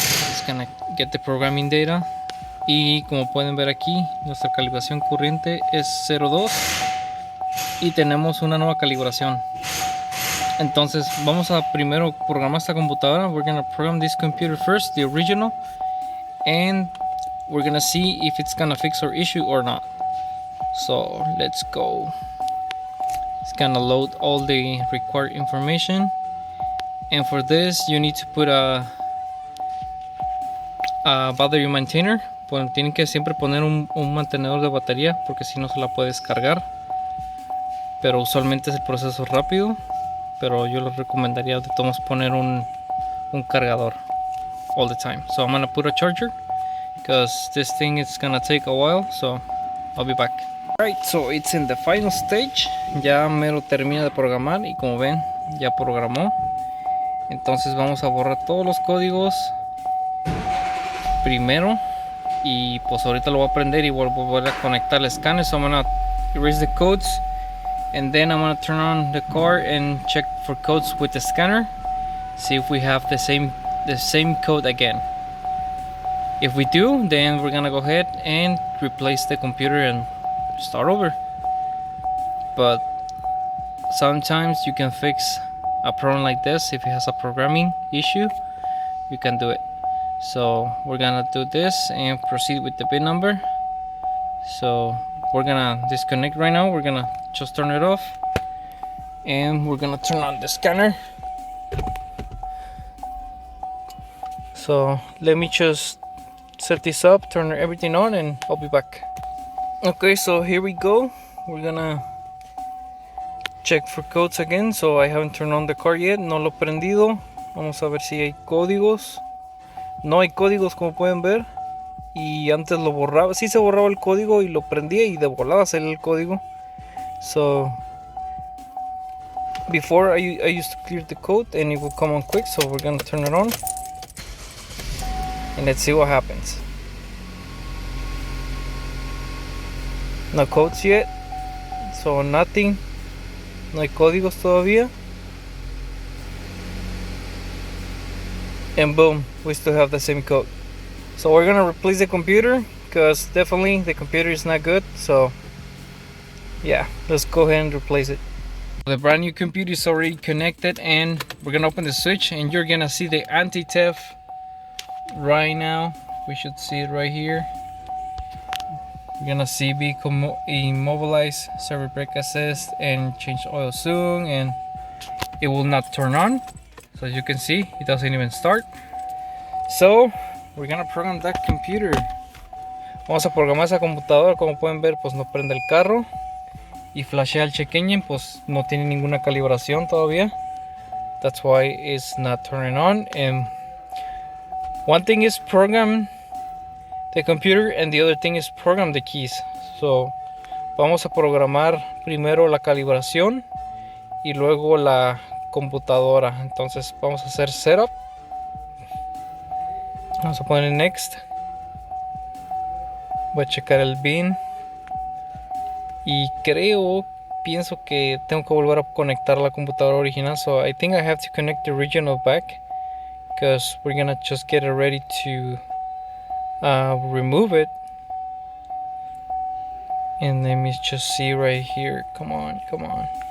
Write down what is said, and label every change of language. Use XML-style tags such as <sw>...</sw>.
<en>It's gonna get the programming data,</en> <es>y como pueden ver aquí, nuestra calibración corriente es 02 y tenemos una nueva calibración. Entonces vamos a primero programar esta computadora.</es> <en>We're gonna program this computer first, the original, and we're gonna see if it's gonna fix our issue or not. So let's go. It's gonna load all the required information, and for this you need to put a battery maintainer.</en> <es>Pues tienen que siempre poner un mantenedor de batería, porque si no se la puede descargar, pero usualmente es el proceso rápido, pero yo les recomendaría de todos poner un cargador</es> <en>all the time. So I'm gonna put a charger because this thing is gonna take a while, so I'll be back. Right, so it's in the final stage.</en> <es>Ya mero termina de programar, y como ven, ya programó. Entonces vamos a borrar todos los códigos primero, y pues ahorita lo voy a prender y voy a volver a conectar el scanner.</es> <en>So I'm gonna erase the codes, and then I'm gonna turn on the car and check for codes with the scanner, see if we have the same code again. If we do, then we're gonna go ahead and replace the computer and start over. But sometimes you can fix a problem like this. If it has a programming issue, you can do it. So we're gonna do this and proceed with the VIN number. So we're gonna disconnect right now. We're gonna just turn it off, and we're gonna turn on the scanner. So let me just set this up, turn everything on, and I'll be back. Okay, so here we go. We're gonna check for codes again. So I haven't turned on the car yet,</en> <es>no lo he prendido. Vamos a ver si hay códigos. No hay códigos, como pueden ver. Y antes lo borraba, sí se borraba el código y lo prendía y de volada salía el código.</es> <en>So before I used to clear the code and it will come on quick, so we're gonna turn it on and let's see what happens. No codes yet, so nothing,</en> <es>no hay códigos todavía.</es> <en>And boom, we still have the same code. So we're gonna replace the computer because definitely the computer is not good. So yeah, let's go ahead and replace it. The brand new computer is already connected and we're gonna open the switch and you're gonna see the anti-theft right now. We should see it right here. We're gonna see vehicle immobilize, server break assist, and change oil soon, and it will not turn on. So as you can see, it doesn't even start. So we're gonna program that computer.</en> <es>Vamos a programar esa computadora. Como pueden ver, pues no prende el carro. Y flashea el check engine, pues no tiene ninguna calibración todavía.</es> <en>That's why it's not turning on. And one thing is program the computer and the other thing is program the keys.</en> <es>So vamos a programar primero la calibración y luego la computadora. Entonces vamos a hacer setup. Vamos a poner next. Voy a checar el bin. Y pienso que tengo que volver a conectar la computadora original.</es> <en>So I think I have to connect the original back, because we're gonna just get it ready to remove it. And let me just see right here. Come on. Come on.</en>